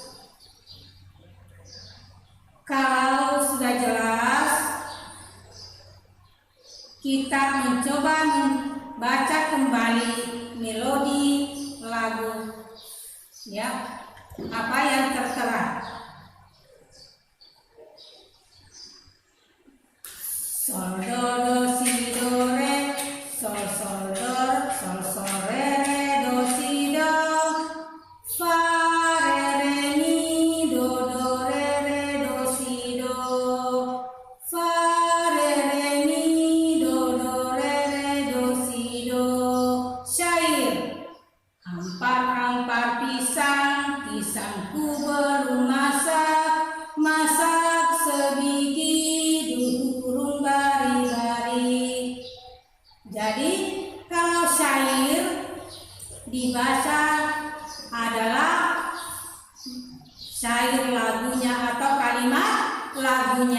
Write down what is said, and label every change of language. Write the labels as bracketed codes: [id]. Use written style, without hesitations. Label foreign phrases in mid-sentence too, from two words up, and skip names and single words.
[id] Kalau sudah jelas, kita mencoba membaca kembali melodi lagu, ya, apa yang tertera. Sol do do si do re, sol sol do, sol sol re re do si do, fa re re mi do do re re do si do, fa re re mi do do re re do si do. Syair. [bjn] Ampar-ampar pisang, pisangku belum masak, masak sebiji durung bari-bari. [id] Jadi kalau syair dibaca adalah syair lagunya atau kalimat lagunya.